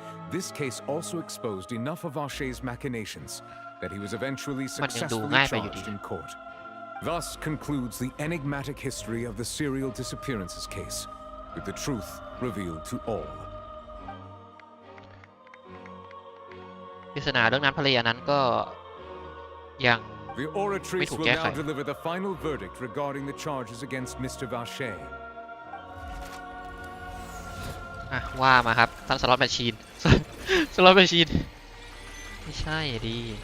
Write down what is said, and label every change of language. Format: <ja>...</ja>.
<en>This case also exposed enough of Vacher's machinations that he was eventually successfully charged in court. Thus concludes the enigmatic history of the serial disappearances case, with the truth revealed to all.</en> <th>ปริศนาเรื่องน้ำทะเลอันนั้นก็ยัง</th> <en>The oratrice will now deliver the final verdict regarding the charges against Mr. Vacher.</en> <th>ว่ามาครับท่านสล็อตแมชชีน สล็อตแมชชีนไม่ใช่ดิ</th>